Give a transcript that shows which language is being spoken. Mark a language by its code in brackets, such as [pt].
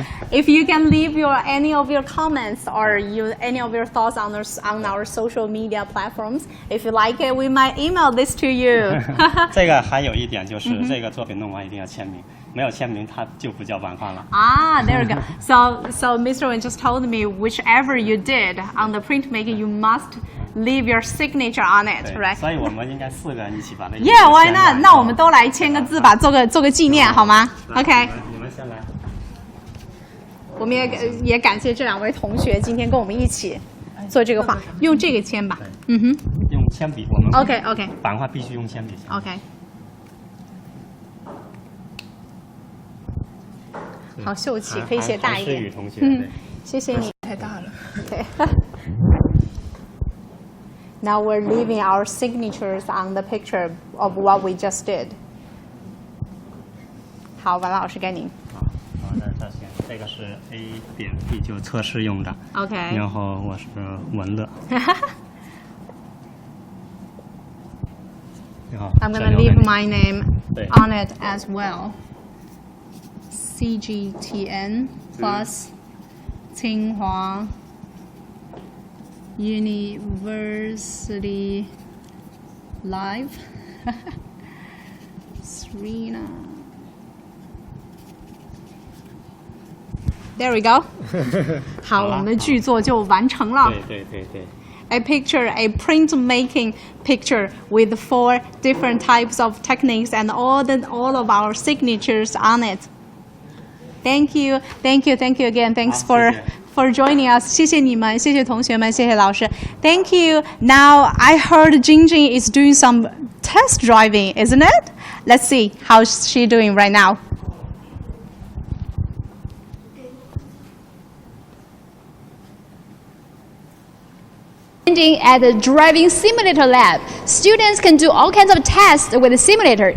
[en] If you can leave any of your comments or any of your thoughts on our social media platforms, if you like it, we might email this to you. [zh] 这个还有一点就是，这个作品弄完一定要签名。没有签名，它就不叫版画了。 [en] There we go. So Mr. Wen just told me whichever you did on the printmaking, you must leave your signature on it, right? [zh] 所以我们应该4个人一起把那个。 [en] Yeah, why not? [zh] 那我们都来签个字吧，做个纪念，好吗 ？OK。你们先来。我们也感谢这2位同学今天跟我们一起做这个画，用这个签吧。用铅笔，我们 [en] OK。 [zh] 版画必须用铅笔。 [en] OK。 [zh] 好秀气，可以写大一点。同学，谢谢你。太大了。 [en] Okay. Now we're leaving our signatures on the picture of what we just did. [zh] 好，王老师该您。好的，这个是 A 点 B 就测试用的。 [en] OK。 [zh] 然后我是文乐。 [en] I'm gonna leave my name on it as well. CGTN plus Tsinghua University Live. Serena. There we go. [zh] 好，我们的剧作就完成了。对。 [en] A printmaking picture with 4 different types of techniques and all of our signatures on it. Thank you again. Thanks for joining us. [zh] 谢谢你们，谢谢同学们，谢谢老师。 [en] Thank you. Now I heard Jingjing is doing some test driving, isn't it? Let's see how's she doing right now. At the driving simulator lab, students can do all kinds of tests with the simulator.